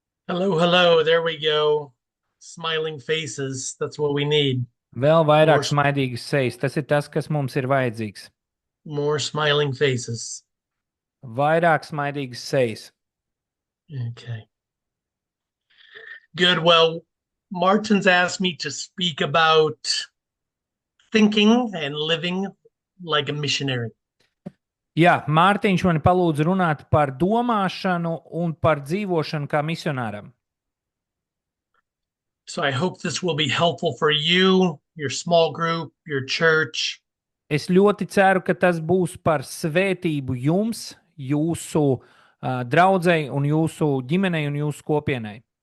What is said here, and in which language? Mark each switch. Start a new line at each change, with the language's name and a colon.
English: Hello. There we go. Smiling faces. That's what we need.
Latvian: Vēl vairāk smaidīgas sejas. Tas ir tas, kas mums ir vajadzīgs.
English: More smiling faces.
Latvian: Vairāk smaidīgas sejas.
English: Okay. Good. Well, Martin's asked me to speak about thinking and living like a missionary.
Latvian: Jā, Mārtiņš mani palūdza runāt par domāšanu un par dzīvošanu kā misionāram.
English: So I hope this will be helpful for you, your small group, your church.
Latvian: Es ļoti ceru, ka tas būs par svētību jums, jūsu draudzei un jūsu ģimenei un jūsu kopienai.